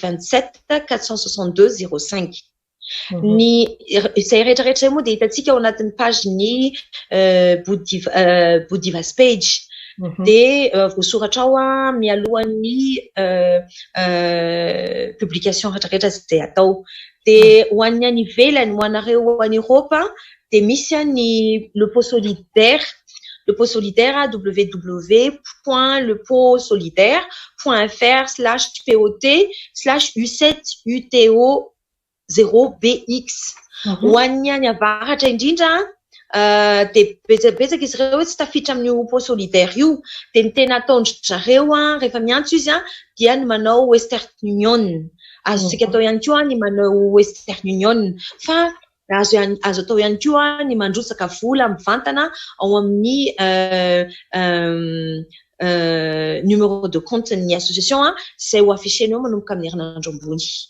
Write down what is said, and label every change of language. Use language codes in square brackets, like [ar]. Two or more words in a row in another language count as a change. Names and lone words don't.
[mg] 27 462 05 ny izay rehetrarehetra moa dia hitantsika ao anatin'ny page ny Boudivas page dia voasoratra ao mialohan'ny publication rehetrarehetra izay atao dia ho an'ny any ivelany ho anareo ho any Europe dia misy ny le pot solidaire www.lepotsolidaire.fr/pot/U7UTO0BX ho an'ny any avaratra indrindra dia betsabetsaka izy ireo tsy tafiditra amin'io pot solidaire io dia ny tena ataondry zareo rehefa miantso izy dia ny manao Western Union azontsika atao ihany koa ny manao Western Union fa azo atao ihany koa ny mandrotsaka vola mivantana ao amin'ny [fr] numéro de compte [mg] ny association izay ho affiché eo manomboka amin'ny herinandro ambony.